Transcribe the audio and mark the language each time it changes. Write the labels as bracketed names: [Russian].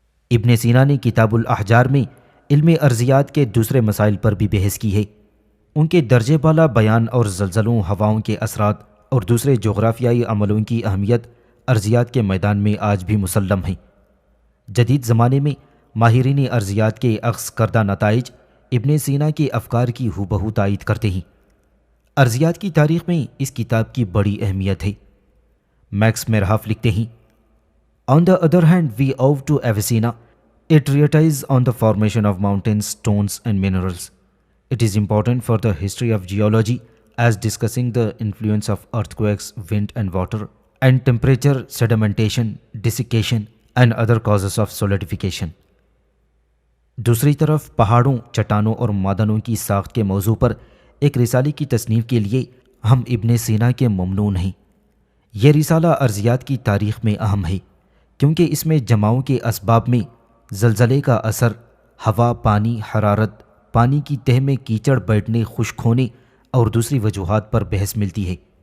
[Urdu] ابن سینا نے کتاب الاحجار میں علم ارضیات کے دوسرے مسائل پر بھی بحث کی ہے۔ ان کے درجے بالا بیان اور زلزلوں، ہواؤں کے اثرات اور دوسرے جغرافیائی عملوں کی اہمیت ارضیات کے میدان میں آج بھی مسلم ہے۔ جدید زمانے میں ماہرین ارضیات کے اخذ کردہ نتائج ابن سینا کے افکار کی ہو تائید کرتے ہیں۔ ارضیات کی تاریخ میں اس کتاب کی بڑی اہمیت ہے۔ میکس میرہاف لکھتے ہیں، [English] On the other hand, we owe to Avicenna a treatise on the formation of mountains, stones and minerals. It is important for the history of geology as discussing the influence of earthquakes, wind and water, and temperature, sedimentation, desiccation and other causes of solidification. [Urdu] دوسری طرف پہاڑوں، چٹانوں اور معدنوں کی ساخت کے موضوع پر ایک رسالے کی تصنیف کے لیے ہم ابن سینا کے ممنون ہیں۔ یہ رسالہ ارضیات کی تاریخ میں اہم ہے کیونکہ اس میں جماؤں کے اسباب میں زلزلے کا اثر، ہوا، پانی، حرارت، پانی کی تہہ میں کیچڑ بیٹھنے، خشک ہونے اور دوسری وجوہات پر بحث ملتی ہے۔